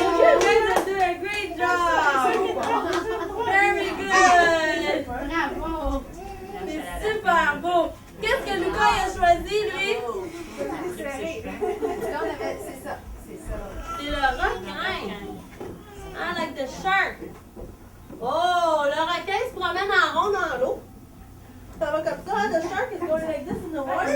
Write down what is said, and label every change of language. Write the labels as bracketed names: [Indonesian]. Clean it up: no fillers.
[English] You guys are doing a great job! Very good! [French] Bravo. C'est super beau! Qu'est-ce que Lucas a choisi, lui? C'est le requin! [English] I like the shark! [French] Oh, le requin se promène en rond dans l'eau. Ça va comme ça, [English] the shark is going like this in the water.